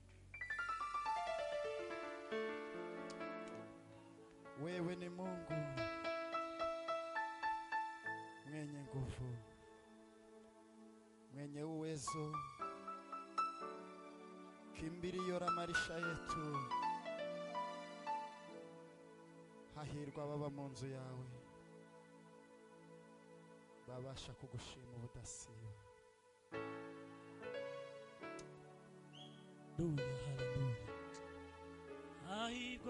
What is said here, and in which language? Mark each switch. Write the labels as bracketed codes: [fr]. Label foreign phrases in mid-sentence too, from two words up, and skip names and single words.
[sw] Wewe ni Mungu mwenye nguvu, mwenye uwezo, kimbilio la maisha yetu. [rw] Hahirwa baba mu nzu yawe, babasha kugushima ubudasiba. Hahirwa